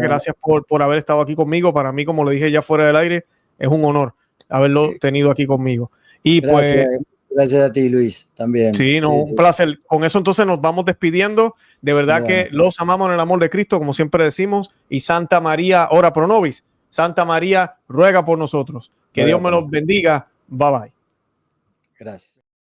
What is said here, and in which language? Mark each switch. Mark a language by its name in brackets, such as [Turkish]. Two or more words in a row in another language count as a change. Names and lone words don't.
[Spanish] Gracias por haber estado aquí conmigo. Para mí, como le dije ya fuera del aire, es un honor haberlo tenido aquí conmigo. Y gracias a ti, Luis, también. Sí, un placer. Con eso entonces nos vamos despidiendo. De verdad que los amamos en el amor de Cristo, como siempre decimos. Y Santa María, [Latin] ora pro nobis. [Spanish] Santa María, ruega por nosotros. Que Dios me los bendiga. [English] Bye bye. [Spanish] Gracias.